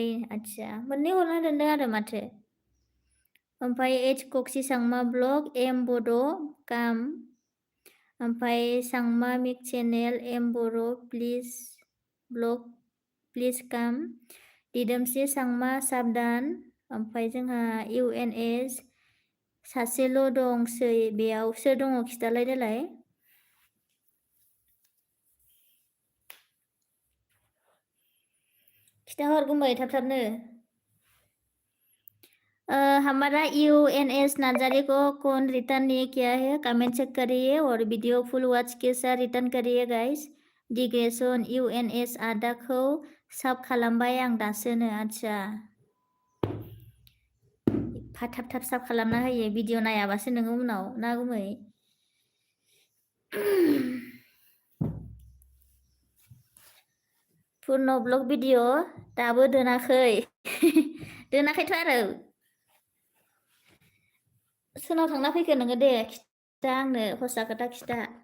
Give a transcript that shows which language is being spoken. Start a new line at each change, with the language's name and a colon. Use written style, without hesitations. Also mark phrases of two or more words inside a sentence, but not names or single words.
Bodo: आच्छा मोननै हरना दोनदों आरो माथो। ओमफ्राय एच कक्सि सांमा ब्लग बड' काम ओमफ्राय सांमा मिक चेनेल बर' प्लिज ब्लग प्लिज काम दिदोमस्रि सांमा साबदान ओमफ्राय जोंहा UNS सासेल' दंसै बेयाव सोर दङ खिथालाय देलाय? खिथाहर गुमै थाब थाबनो।
Hindi: हमारा UNS नार्जारी को कौन रिटर्न नहीं किया है कमेंट चेक करिए और
English: video full watch
Hindi: के साथ रिटर्न करिए गाइस।
Bodo: डिग्रेसन UNS आदाखौ साब खालामबाय आं दासोनो। आच्छा थाब थाब साब खालामना होयो भिडिअ नायाबासो नोङो उनाव ना गुमै? पुर्न ब्लग भिडिअ दाबो दोनाखै दोनाखैथ' आरो सोरनाव थांना फैखो नोङो दे खिथा आंनो हसा खोथा खिथा।